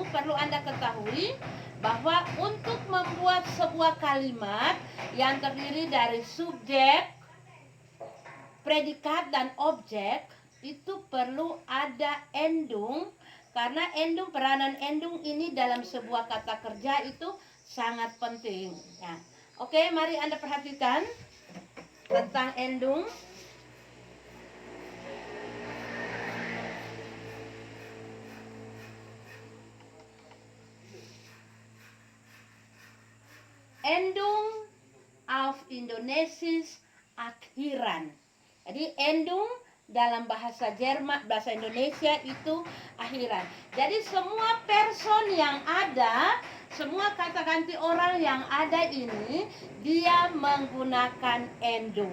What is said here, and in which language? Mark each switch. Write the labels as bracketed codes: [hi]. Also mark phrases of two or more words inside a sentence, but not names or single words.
[id] Perlu Anda ketahui bahwa untuk membuat sebuah kalimat yang terdiri dari subjek, predikat, dan objek, itu perlu ada endung. Karena peranan endung ini dalam sebuah kata kerja itu sangat penting. Ya. Oke, mari Anda perhatikan tentang endung. [de] Endung auf Indonesisch akhiran. [id] Jadi endung dalam bahasa Jerman, bahasa Indonesia itu akhiran. Jadi semua person yang ada, semua kata ganti orang yang ada ini, dia menggunakan endung.